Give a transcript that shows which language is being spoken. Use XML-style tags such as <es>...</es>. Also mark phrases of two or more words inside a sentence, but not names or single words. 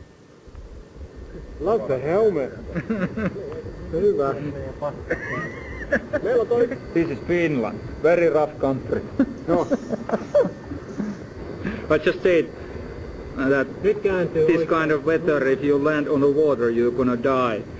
<en>Love the helmet.</en> <fi>Hyvä. Meillä on toi...</fi> <en>This is Finland. Very rough country. No. I just said that this kind of weather, if you land on the water, you're gonna die.</en>